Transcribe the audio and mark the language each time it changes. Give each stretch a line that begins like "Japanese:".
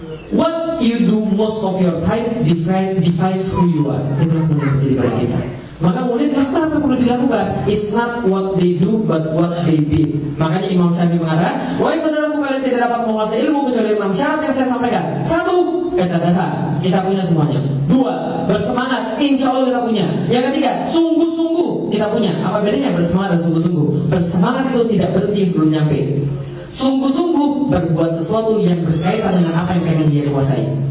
English: What you do most of your time defines who you are.
Indonesian: Itulah yang terjadi pada kita. Maka kemudian apa yang perlu dilakukan?
English: It's not what they do, but what they did.
Indonesian: Makanya Imam Syafi'i mengatakan, wahai saudaraku, kalian tidak dapat menguasai ilmu kecuali 6 syarat yang saya sampaikan. 1, kecerdasan, kita punya semuanya. 2, bersemangat, insya Allah kita punya. Yang ketiga, sungguh-sungguh kita punya. Apa bedanya bersemangat dan sungguh-sungguh? Bersemangat itu tidak berhenti sebelum nyampe. Sungguh-sungguh berbuat sesuatu yang berkaitan dengan apa yang pengen dia kuasai.